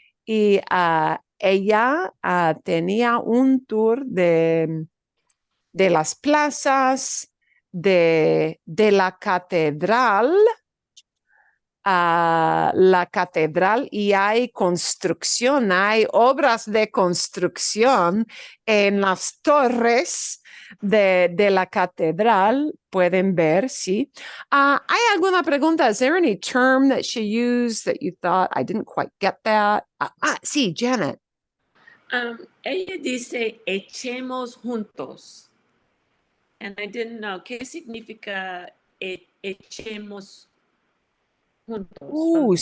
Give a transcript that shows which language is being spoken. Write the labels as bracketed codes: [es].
[es] Y ella tenía un tour de las plazas, de la catedral, la catedral, y hay construcción, hay obras de construcción en las torres de la catedral. Pueden ver, sí. ¿Hay alguna pregunta? [en] Is there any term that she used that you thought I didn't quite get that? [es] Sí, Janet. Ella dice echemos juntos. [en] And I didn't know. [es] ¿Qué significa echemos juntos?